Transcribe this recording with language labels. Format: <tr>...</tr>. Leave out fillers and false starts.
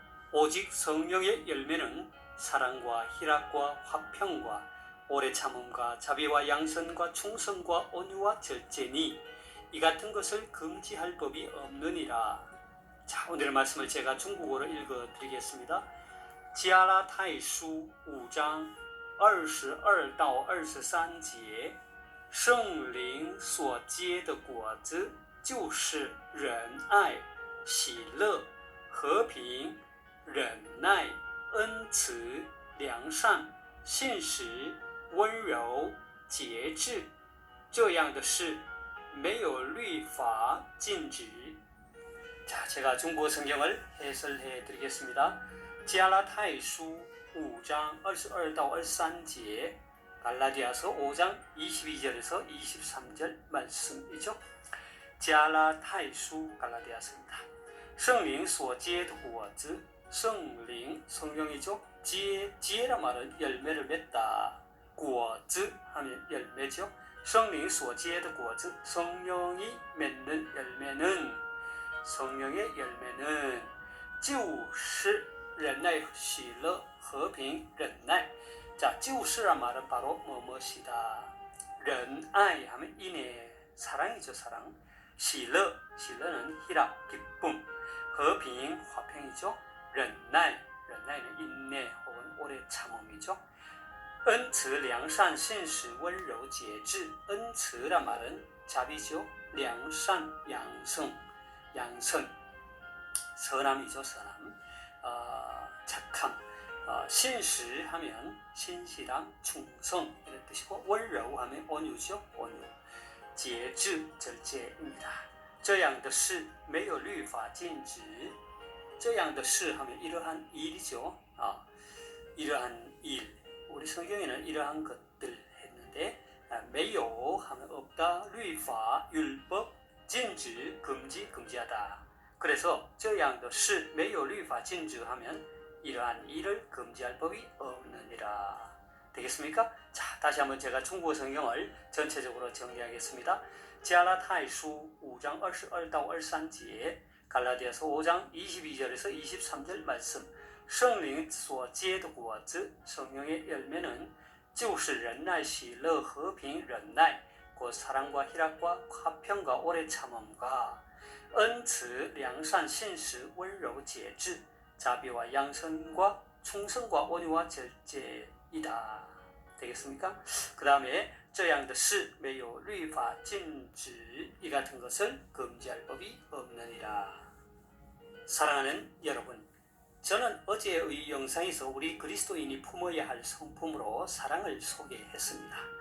<ko>오직 성령의 열매는 사랑과 희락과 화평과 오래 참음과 자비와 양선과 충성과 온유와 절제니 이 같은 것을 금지할 법이 없느니라. 자, 오늘 말씀을 제가 중국어로 읽어드리겠습니다.</ko> <zh>加拉太书5章22到23节，圣灵所结的果子就是仁爱、喜乐、和平、忍耐、恩慈、良善、信实、温柔、节制，这样的事没有律法禁止。</zh> <ko>자, 제가 중국어 성경을 해설해 드리겠습니다.</ko> <zh>加拉太书5장 22到23제</zh> <ko>갈라디아서 5장 22절에서 23절 말씀이죠. 加拉太书 갈라디아서입니다.</ko> <zh>圣灵所结的果子</zh> <ko>성령, 성령이죠. 지혜란 말은 열매를 맺다. 果子 하면 열매죠.</ko> <zh>圣灵所结的果子</zh> <ko>성령이 맺는 열매는 성령의 열매는</ko> <zh>就是忍耐、喜乐、和平、忍耐.</zh> <ko>자, 就是란 말은 바로 뭐뭐시다. 仁爱 하면 인애, 사랑이죠, 사랑. 喜乐, 喜乐는 희락, 기쁨. 和平, 화평이죠. 忍耐, 忍耐는 인내 혹은 오래 참음이죠.</ko> <zh>恩慈、良善、信实、温柔、节制.恩慈란</zh> <ko>말은 자비죠. 良善, 양성. 양선, 선함이죠, 선함. 착함. 신실 하면 신실함, 충성 이런 뜻이고,温柔 하면 온유죠, 온유. 节制, 절제입니다.</ko> <zh>这样的事没有律法禁止. 这样的事</zh> <ko>하면 이러한 일이죠. 이러한 일. 우리 성경에는 이러한 것들 했는데, 没有 하면 없다, 律法, 율법, 禁止, 금지, 금지하다. 그래서</ko> <zh>这样的事没有律法禁止</zh> <ko>하면 이러한 일을 금지할 법이 없느니라. 되겠습니까? 자, 다시 한번 제가 중국어 성경을 전체적으로 정리하겠습니다.</ko> <zh>加拉太书5장 22到23제</zh> <ko>갈라디아서 5장 22절에서 23절 말씀.</ko> <zh>圣灵所结的果子</zh> <ko>성령의 열매는</ko> <zh>就是仁爱、喜乐、和平、忍耐</zh> <ko>곧 사랑과 희락과 화평과 오래 참음과</ko> <zh>恩慈, 良善, 信实, 温柔, 节制,</zh> <ko>자비와 양선과 충성과 온유와 절제이다. 되겠습니까? 그 다음에</ko> <zh>这样的事没有律法禁止,</zh> <ko>이 같은 것을 금지할 법이 없느니라. 사랑하는 여러분, 저는 어제의 영상에서 우리 그리스도인이 품어야 할 성품으로 사랑을 소개했습니다.</ko>